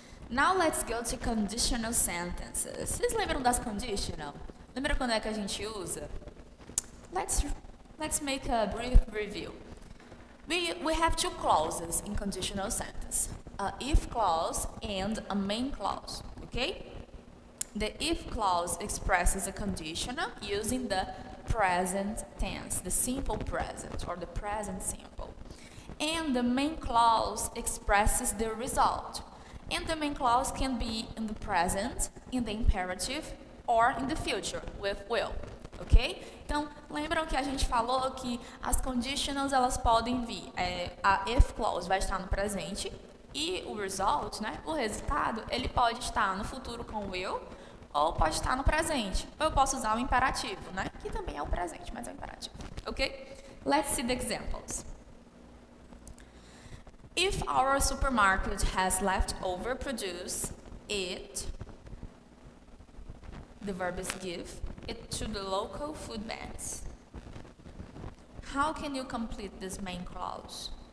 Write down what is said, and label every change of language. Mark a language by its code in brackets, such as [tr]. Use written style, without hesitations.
[en] Now let's go to conditional sentences. [pt] Vocês lembram das conditional? Lembra quando é que a gente usa? [en] Let's make a brief review. We have two clauses in conditional sentence. A if clause and a main clause, okay? The if clause expresses a conditional using the present tense, the simple present or the present simple. And the main clause expresses the result. And the main clause can be in the present, in the imperative, or in the future, with will. Ok? [pt] Então, lembram que a gente falou que as conditionals elas podem vir. A if clause vai estar no presente e o result, né, o resultado, ele pode estar no futuro com will ou pode estar no presente. Ou eu posso usar o imperativo, né, que também é o presente, mas é o imperativo. [en] Ok? Let's see the examples. If our supermarket has leftover produce, the verb is give, it to the local food banks. How can you complete this main clause?